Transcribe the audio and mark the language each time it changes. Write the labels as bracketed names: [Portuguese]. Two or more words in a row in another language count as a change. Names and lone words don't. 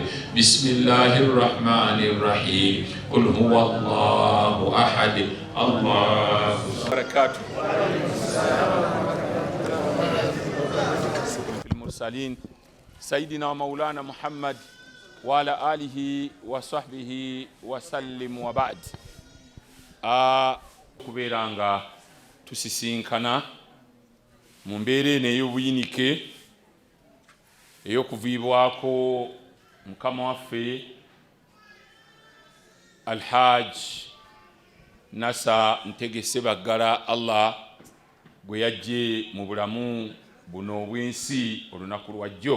[Arabic] بسم الله الرحمن الرحيم قل هو الله أحد الله بركاته. المرسلين سيدنا مولانا محمد وعلى آله وصحبه وسلم وبعد. [Ganda] kubeeranga tusisinkana mu mbeera eno ey'obuyinike ey'okuviibwako mukama waffe Alhaj Nasa Ntegese Baggala Allah gwe yajje mu bulamu buno obw'ensi olunaku lwajjo.